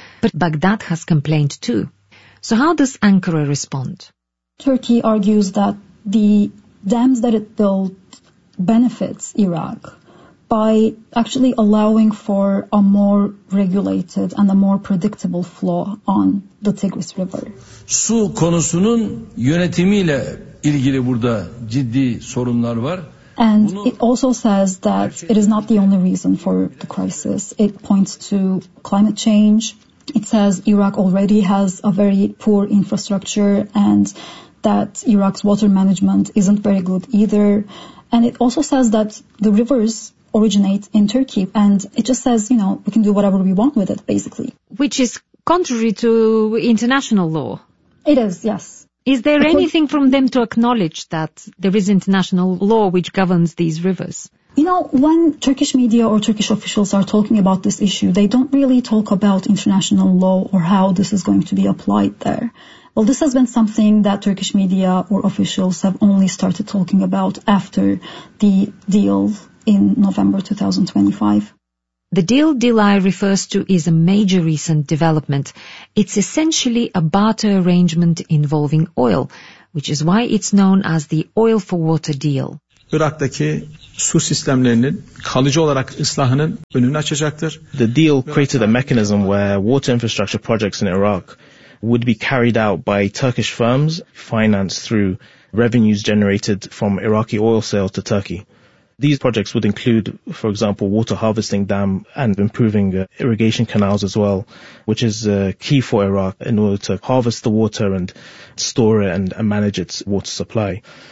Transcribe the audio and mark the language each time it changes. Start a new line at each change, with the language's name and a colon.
English: But Baghdad has complained too. So how does Ankara respond? Turkey argues that the dams that it built benefits Iraq by actually allowing for a more regulated and a more predictable flow on the Tigris River.
Turkish: Su konusunun yönetimiyle ilgili burada ciddi sorunlar var.
English: And it also says that it is not the only reason for the crisis. It points to climate change. It says Iraq already has a very poor infrastructure and that Iraq's water management isn't very good either. And it also says that the rivers originate in Turkey, and it just says, you know, we can do whatever we want with it, basically. Which is contrary to international law. It is, yes. Is there anything from them to acknowledge that there is international law which governs these rivers? You know, when Turkish media or Turkish officials are talking about this issue, they don't really talk about international law or how this is going to be applied there. Well, this has been something that Turkish media or officials have only started talking about after the deal in November 2025. The deal Dilai refers to is a major recent development. It's essentially a barter arrangement involving oil, which is why it's known as the Oil for Water deal.
Turkish: Irak'taki su sistemlerinin kalıcı olarak ıslahının önünü açacaktır.
English: The deal created a mechanism where water infrastructure projects in Iraq would be carried out by Turkish firms financed through revenues generated from Iraqi oil sales to Turkey. These projects would include, for example, water harvesting dam and improving irrigation canals as well, which is key for Iraq in order to harvest the water and store it and manage its water supply.